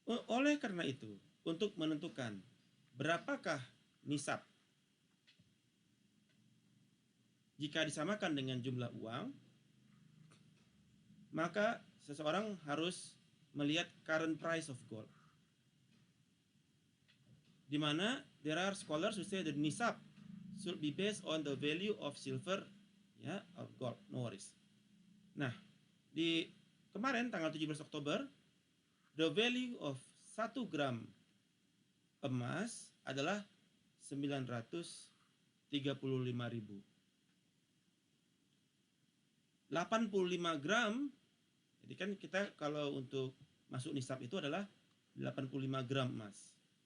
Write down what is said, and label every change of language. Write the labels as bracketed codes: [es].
[id] Oleh karena itu, untuk menentukan berapakah nisab jika disamakan dengan jumlah uang, maka seseorang harus melihat [en] current price of gold. [id] Di mana [en] there are scholars who say that nisab should be based on the value of silver, ya, or gold, no worries. [id] Nah, di kemarin tanggal 17 Oktober, [en] the value of 1 gram [id] emas adalah 935.000. 85 gram, jadi kan kita kalau untuk masuk nisab itu adalah 85 gram emas.